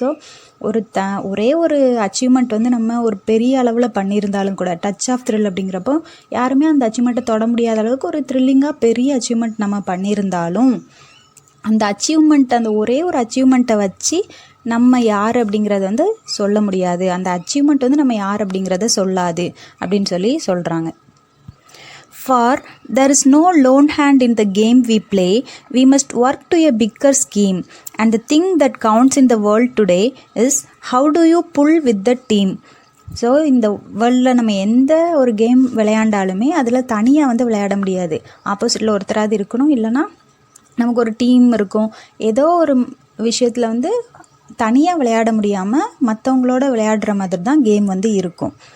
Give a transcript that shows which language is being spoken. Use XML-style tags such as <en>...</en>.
<ta>So ஒரே ஒரு achievement வந்து நம்ம ஒரு பெரிய அளவில் பண்ணியிருந்தாலும் கூட, டச் ஆஃப் த்ரில் அப்படிங்கிறப்போ யாருமே அந்த அச்சீவ்மெண்ட்டை தொட முடியாத அளவுக்கு ஒரு த்ரில்லிங்காக பெரிய அச்சீவ்மெண்ட் நம்ம பண்ணியிருந்தாலும், அந்த அச்சீவ்மெண்ட், அந்த ஒரே ஒரு அச்சீவ்மெண்ட்டை வச்சு நம்ம யார் அப்படிங்கிறத வந்து சொல்ல முடியாது. அந்த அச்சீவ்மெண்ட் வந்து நம்ம யார் அப்படிங்கிறத சொல்லாது அப்படின்னு சொல்லி சொல்கிறாங்க.</ta> <en>For there is no lone hand in the game we play. We must work to a bigger scheme. And the thing that counts in the world today is how do you pull with the team.</en> <ta>So இந்த வேர்ல்டில் நம்ம எந்த ஒரு game விளையாண்டாலுமே அதில் தனியாக வந்து விளையாட முடியாது. ஆப்போசிட்டில் ஒருத்தராது இருக்கணும், இல்லைனா நமக்கு ஒரு டீம் இருக்கும். ஏதோ ஒரு விஷயத்தில் வந்து தனியாக விளையாட முடியாமல் மற்றவங்களோட விளையாடுற மாதிரி தான் கேம் வந்து இருக்கும்.</ta>